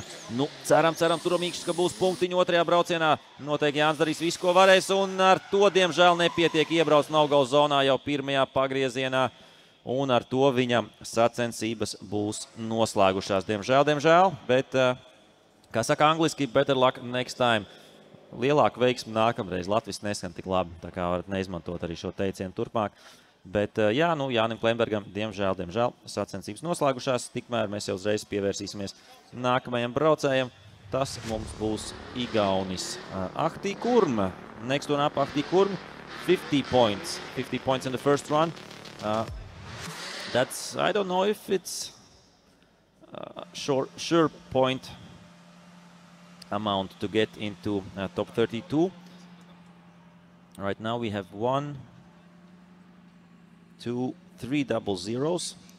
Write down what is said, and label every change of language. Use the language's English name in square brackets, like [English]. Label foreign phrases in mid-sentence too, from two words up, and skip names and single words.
[Latvian] Ceram, turamīkšs, ka būs punktiņu otrajā braucienā. Noteikti Jānis darīs visu, ko varēs, un ar to, diemžēl, nepietiek iebrauc no-go zonā jau pirmajā pagriezienā. Un ar to viņam sacensības būs noslēgušās. Diemžēl, bet, kā saka angliski, [English] better luck next time. [Latvian] Lielāka veiksme nākamreiz. Latvis neskan tik labi, tā kā varat neizmantot arī šo teicienu turpmāk. Bet, Jānim Klēnbergam, diemžēl, sacensības noslēgušās. Tikmēr mēs jau uzreiz pievērsīsimies nākamajam braucējam. Tas mums būs Igaunis Ahti Kurm. [English] Next one up, Ahti Kurm. 50 points. 50 points in the first run. That's, I don't know if it's sure point amount to get into top 32. Right now we have 1, 2, 3 double zeros.